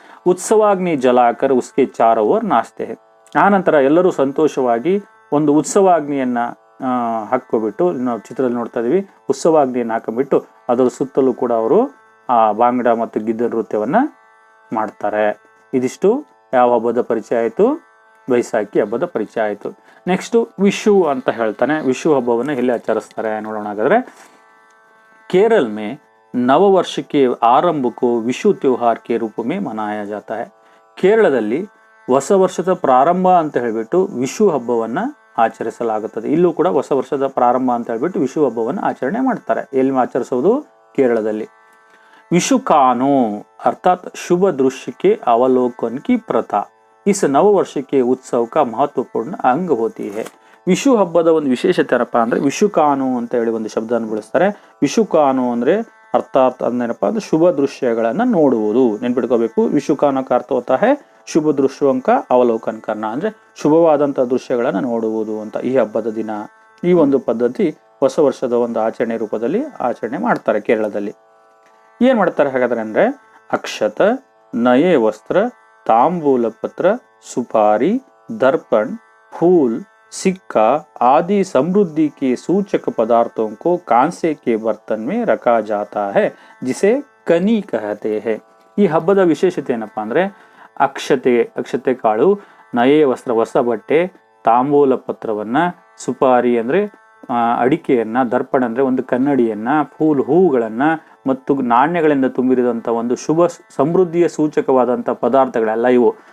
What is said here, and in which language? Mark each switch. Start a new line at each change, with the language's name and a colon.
Hindi: ಉತ್ಸವಾಗ್ನಿ ಜಲಾಕರ್ ಉಸ್ಕೆ char or ನಾಚ್ತೆ high.
Kannada: ಆ ನಂತರ ಎಲ್ಲರೂ ಸಂತೋಷವಾಗಿ ಒಂದು ಉತ್ಸವಾಗ್ನಿಯನ್ನ ಹಾಕ್ಕೊಬಿಟ್ಟು, ನಾವು ಚಿತ್ರದಲ್ಲಿ ನೋಡ್ತಾ ಇದೀವಿ, ಉತ್ಸವಾಗ್ನಿಯನ್ನು ಹಾಕೊಂಡ್ಬಿಟ್ಟು ಅದರ ಸುತ್ತಲೂ ಕೂಡ ಅವರು ಆ ಬಾಂಗಡ ಮತ್ತು ಗಿದ್ದ ನೃತ್ಯವನ್ನ ಮಾಡ್ತಾರೆ. ಇದಿಷ್ಟು ಯಾವ ಹಬ್ಬದ ಪರಿಚಯ ಆಯಿತು? ವೈಸಾಖಿ ಹಬ್ಬದ ಪರಿಚಯ ಆಯಿತು. ನೆಕ್ಸ್ಟ್ ವಿಶು ಅಂತ ಹೇಳ್ತಾನೆ. ವಿಶು ಹಬ್ಬವನ್ನು ಎಲ್ಲಿ ಆಚರಿಸ್ತಾರೆ ನೋಡೋಣ.
Hindi: ಹಾಗಾದ್ರೆ केरल में नववर्ष के आरंभ को विशु त्योहार के रूप में मनाया जाता है.
Kannada: ಕೇರಳದಲ್ಲಿ ಹೊಸ ವರ್ಷದ ಪ್ರಾರಂಭ ಅಂತ ಹೇಳ್ಬಿಟ್ಟು ವಿಶು ಹಬ್ಬವನ್ನ ಆಚರಿಸಲಾಗುತ್ತದೆ. ಇಲ್ಲೂ ಕೂಡ ಹೊಸ ವರ್ಷದ ಪ್ರಾರಂಭ ಅಂತ ಹೇಳ್ಬಿಟ್ಟು ವಿಶು ಹಬ್ಬವನ್ನು ಆಚರಣೆ ಮಾಡ್ತಾರೆ. ಎಲ್ಲಿ ಆಚರಿಸೋದು? ಕೇರಳದಲ್ಲಿ.
Hindi: विशु कानो अर्थात शुभ दृश्य के अवलोकन की प्रथा इस नववर्ष के उत्सव का महत्वपूर्ण अंग होती है.
Kannada: ವಿಶು ಹಬ್ಬದ ಒಂದು ವಿಶೇಷತೆ ಏನಪ್ಪ ಅಂದ್ರೆ ವಿಶುಕಾನು ಅಂತ ಹೇಳಿ ಒಂದು ಶಬ್ದವನ್ನು ಬಳಸ್ತಾರೆ. ವಿಶುಕಾನು ಅಂದ್ರೆ ಅರ್ಥಾತ್ ಅಂದೇನಪ್ಪ ಅಂದ್ರೆ ಶುಭ ದೃಶ್ಯಗಳನ್ನ ನೋಡುವುದು. ನೆನ್ಪಿಟ್ಕೋಬೇಕು.
Hindi: ವಿಶುಕಾನ का अर्थ होता है ಶುಭ ದೃಶ್ಯೋಂ का ಅವಲೋಕನ करना,
Kannada: ಅಂದ್ರೆ ಶುಭವಾದಂತಹ ದೃಶ್ಯಗಳನ್ನ ನೋಡುವುದು ಅಂತ. ಈ ಹಬ್ಬದ ದಿನ ಈ ಒಂದು ಪದ್ಧತಿ ಹೊಸ ವರ್ಷದ ಒಂದು ಆಚರಣೆ ರೂಪದಲ್ಲಿ ಆಚರಣೆ ಮಾಡ್ತಾರೆ ಕೇರಳದಲ್ಲಿ. ಏನ್ ಮಾಡ್ತಾರೆ ಹಾಗಾದ್ರೆ ಅಂದ್ರೆ
Hindi: ಅಕ್ಷತ, ನಯೇ ವಸ್ತ್ರ, तांबूल पत्र, सुपारी, दर्पण, फूल, सिक्का आदि समृद्धि के सूचक पदार्थों को कांसे के बर्तन में रखा जाता है जिसे कनी कहते हैं.
Kannada: ಈ ಹಬ್ಬದ ವಿಶೇಷತೆ ಏನಪ್ಪಾ ಅಂದ್ರೆ ಅಕ್ಷತೆ ಕಾಳು, ನಯೇ ವಸ್ತ್ರ ಹೊಸ ಬಟ್ಟೆ, ತಾಂಬೂಲ ಪತ್ರವನ್ನ, ಸುಪಾರಿ ಅಂದ್ರೆ ಅಡಿಕೆಯನ್ನ, ದರ್ಪಣ ಅಂದ್ರೆ ಒಂದು ಕನ್ನಡಿಯನ್ನ, ಹೂಗಳನ್ನ ಮತ್ತು ನಾಣ್ಯಗಳಿಂದ ತುಂಬಿರಿದಂಥ ಒಂದು ಶುಭ ಸಮೃದ್ಧಿಯ ಸೂಚಕವಾದಂಥ ಪದಾರ್ಥಗಳೆಲ್ಲ ಇವು.